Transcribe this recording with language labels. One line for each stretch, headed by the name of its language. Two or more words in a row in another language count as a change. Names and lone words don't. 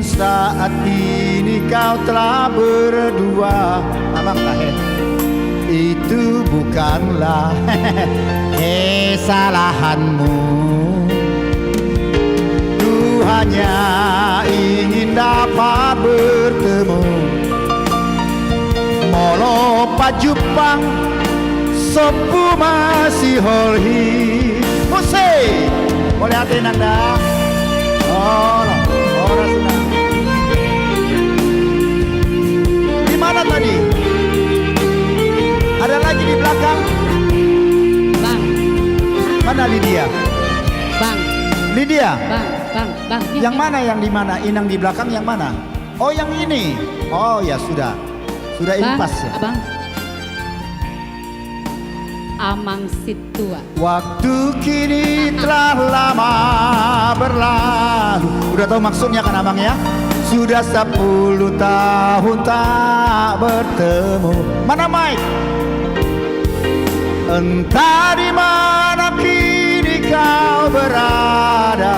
Indonesian: saat ini kau telah berdua, Abang Tahen, itu bukanlah kesalahanmu. Hanya ingin dapat bertemu,
Batak Toba: molo pajupang sopu masih holhi.
Indonesian: Musik boleh hati nanda. Orang senang. Di mana tadi? Ada lagi di belakang? Bang. Mana Lydia? Bang. Lydia. Bang. Yang mana yang di mana? Inang di belakang yang mana? Oh yang ini. Oh ya sudah impas ya. Abang. Amang Situa. Waktu kini telah lama berlalu. Udah tahu maksudnya kan Abang ya? Sudah 10 tahun tak bertemu. Mana Mike? Entah di mana kini kau berada.